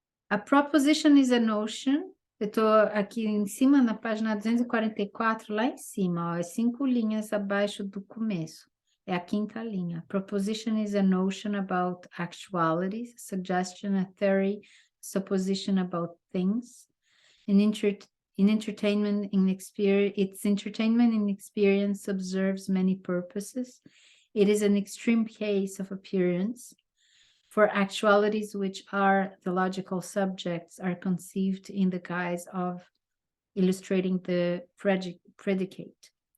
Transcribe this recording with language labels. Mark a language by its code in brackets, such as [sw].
[en] A proposition is a notion. [pt] Eu estou aqui em cima, na página 244, lá em cima, ó, é 5 linhas abaixo do começo. É a 5ª linha. [en] Proposition is a notion about actualities, suggestion, a theory, supposition about things. In entertainment, in experience, its entertainment in experience observes many purposes. It is an extreme case of appearance. For actualities which are the logical subjects are conceived in the guise of illustrating the predicate.